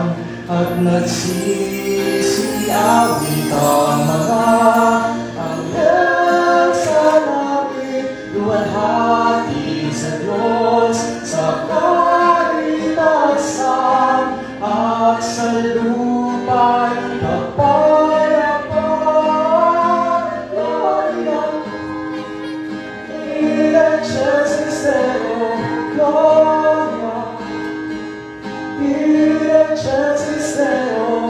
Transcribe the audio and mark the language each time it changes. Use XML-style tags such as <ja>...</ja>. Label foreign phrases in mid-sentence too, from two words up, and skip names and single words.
<tl>At nagsisiawit ang mga anghel sa langit, luwalhati sa Diyos, sa kaligtasan at sa lupa'y kapayapaan.</tl> <la>Gloria in excelsis Deo. Gloria in excelsis Deo.</la>